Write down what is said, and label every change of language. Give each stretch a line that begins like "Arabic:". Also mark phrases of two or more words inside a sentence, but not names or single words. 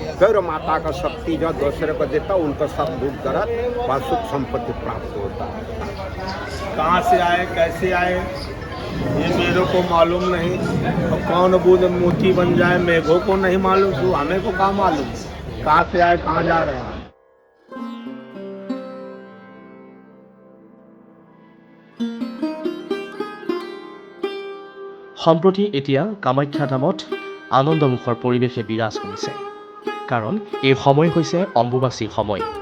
Hindi: फिर माता का शक्ति जो दूसरे को देता उनको सब दूर कर वह सुख संपत्ति प्राप्त होता है। कहाँ से आए, कैसे आए, ये मेरे को मालूम नहीं। और कौन बूंद मोती बन जाए मेघो को नहीं मालूम, तो हमें को कहाँ मालूम कहाँ से आए, कहाँ जा रहे हैं।
Assamese: সম্প্ৰতি এতিয়া কামাখ্যা ধামত আনন্দমুখৰ পৰিৱেশে বিৰাজ কৰিছে, কাৰণ এই সময় হৈছে অম্বুবাচীৰ সময়।